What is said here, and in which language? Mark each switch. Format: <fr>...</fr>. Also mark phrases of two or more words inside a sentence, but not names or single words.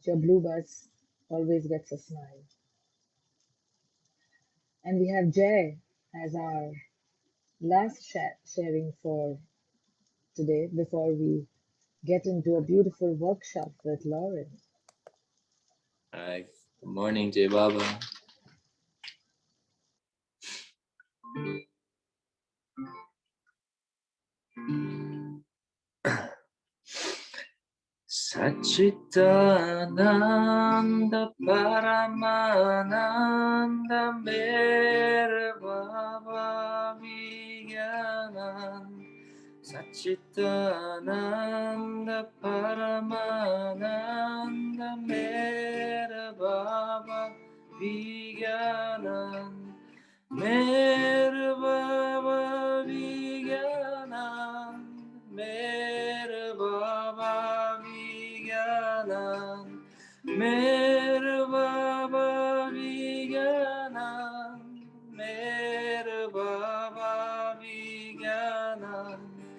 <en>Your blue bus always gets a smile. And we have Jai as our last sharing for today before we get into a beautiful workshop with Lauren. Hi, good morning, Jai Baba.</en> <hi>सच्चिदानंद परमानंद मेरे बाबा विज्ञानन् सच्चिदानंद परमानंद मेरे बाबा विज्ञानन् मेरे बाबा विज्ञानन् मेरे बाबा विज्ञानन् मेरे बाबा विज्ञानन् मेरे बाबा विज्ञानन्</hi>